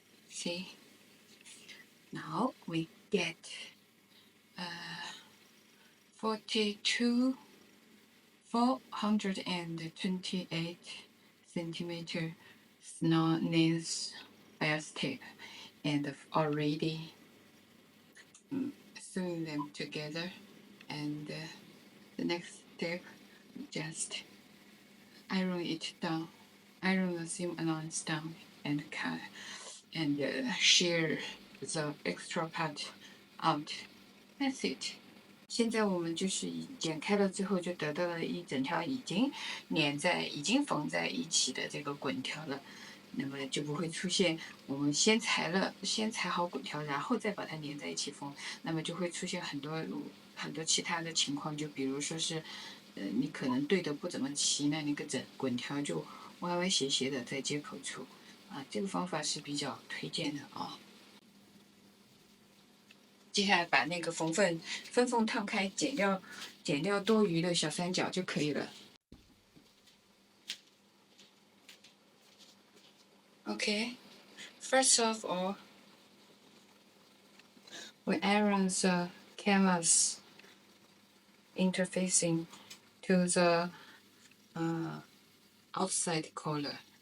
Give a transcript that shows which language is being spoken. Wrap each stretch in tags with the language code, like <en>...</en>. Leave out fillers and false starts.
<en>See? Now we get 428 centimeter nails bias tape, and already sewing them together. And the next step, just iron it down, iron the seam allowance down, and cut and shear the extra part out. That's it.</en> <zh>现在我们就是剪开了之后，就得到了一整条已经缝在一起的这个滚条了。那么就不会出现我们先裁好滚条，然后再把它连在一起缝，那么就会出现很多其他的情况，就比如说是，你可能对的不怎么齐，那个滚条就歪歪斜斜的在接口处，啊，这个方法是比较推荐的啊。接下来把那个分缝烫开，剪掉多余的小三角就可以了。</zh> <en>Okay, first of all, we iron the canvas interfacing to the outside collar.</en>